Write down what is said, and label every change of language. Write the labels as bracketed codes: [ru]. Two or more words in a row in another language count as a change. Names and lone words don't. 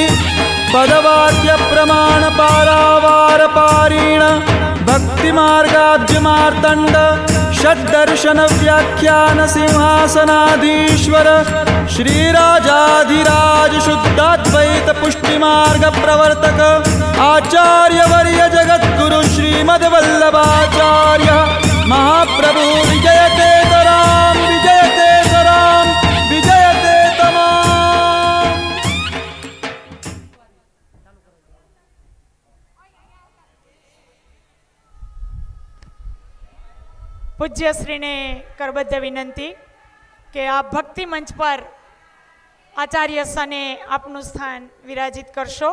[sa] पदवाक्य प्रमाण पारावार पारीण भक्ति मार्गाब्ज मार्तंड षड्दर्शन व्याख्यान सिंहासनाधीश्वर श्रीराजाधिराज शुद्धाद्वैत पुष्टि मार्ग प्रवर्तक आचार्य वर्य जगद्गुरु श्रीमद्वल्लभाचार्य महाप्रभु विजयते तराम विजयते तराम विजयते तमाम। [gu] પૂજ્ય શ્રીને કરબદ્ધ વિનંતી કે આ ભક્તિ મંચ પર આચાર્ય સને આપનું સ્થાન વિરાજિત કરશો।